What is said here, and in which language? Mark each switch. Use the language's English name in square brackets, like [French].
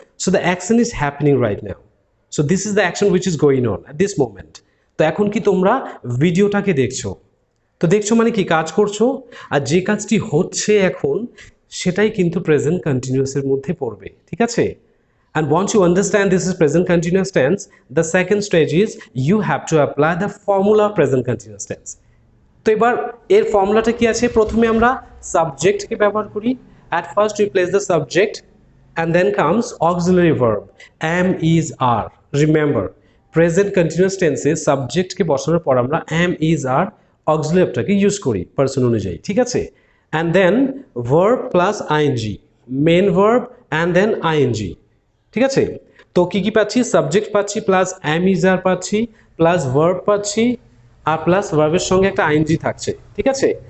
[English] So the action is happening right now. So this is the action which is going on at this moment. [Bangla] তো এখন কি তোমরা ভিডিওটাকে দেখছো? তো দেখছো মানে কি, কাজ করছো, আর যে কাজটি হচ্ছে এখন সেটাই কিন্তু প্রেজেন্ট কন্টিনিউয়াসের মধ্যে পড়বে, ঠিক আছে? [English] And once you understand this is present continuous tense, the second stage is you have to apply the formula present continuous tense. [Bangla] তো এবার এর ফর্মুলাটা কি আছে? প্রথমে আমরা সাবজেক্টকে ব্যবহার করি। [English] at first we place the subject and then comes auxiliary verb am, is, are. Remember, present continuous tense [Bangla] এ সাবজেক্টকে বসানোর পর আমরা [English] am, is, are [Bangla] অক্সিলারিটাকে ইউজ করি পার্সন অনুযায়ী, ঠিক আছে। [English] and then verb plus ING, main verb and then ING, [Bangla] ঠিক আছে। তো কি কি পাচ্ছি, সাবজেক্ট পাচ্ছি প্লাস অ্যাম ইজ আর পাচ্ছি প্লাস ভার্ব পাচ্ছি আর প্লাস ভার্বের সঙ্গে একটা আইএনজি থাকছে, ঠিক আছে।